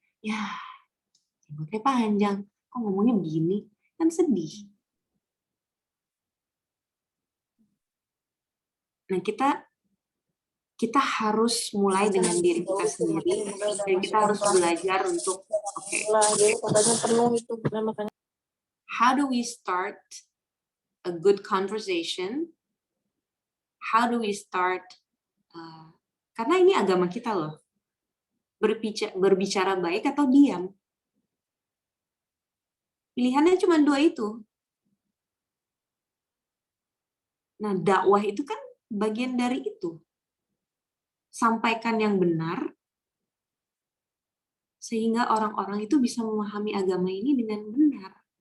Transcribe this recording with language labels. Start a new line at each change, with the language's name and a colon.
Indonesian: Ya, jenggotnya panjang. Kok ngomongnya begini? Kan sedih. Nah, kita harus mulai dengan diri kita sendiri, dan kita harus belajar untuk, oke.
English: how do we start a good conversation? How do we start?
Indonesian: Karena ini agama kita loh. Berbicara baik atau diam. Pilihannya cuma dua itu. Nah, dakwah itu kan bagian dari itu. Sampaikan yang benar, sehingga orang-orang itu bisa memahami agama ini dengan benar.